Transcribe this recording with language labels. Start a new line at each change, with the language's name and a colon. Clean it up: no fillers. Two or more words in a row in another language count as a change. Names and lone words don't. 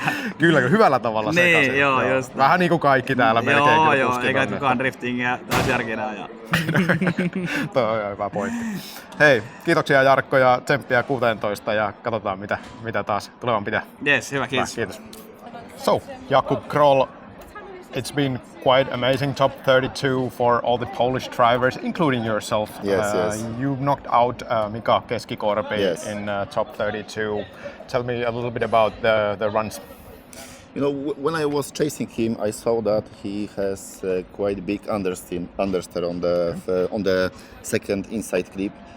Finnish: Kyllä, hyvällä tavalla sekaisin. Niin, joo, just. Vähän niin kuin kaikki täällä melkein. Joo, eikä kukaan driftingia taas järkinä ajaa. Toi on hyvä pointti. Hei, kiitoksia Jarkko ja tsemppiä 16 ja katsotaan mitä taas tulevan pitää. Yes, hyvä, kiitos. Kiitos.
English: So, Jakub Kroll, it's been quite amazing top 32 for all the Polish drivers, including yourself. Yes. You knocked out Mika Keskikorpi in top 32. Tell me a little bit about the runs. You know, when I was chasing him, I saw that he has quite big understeer on the second inside clip.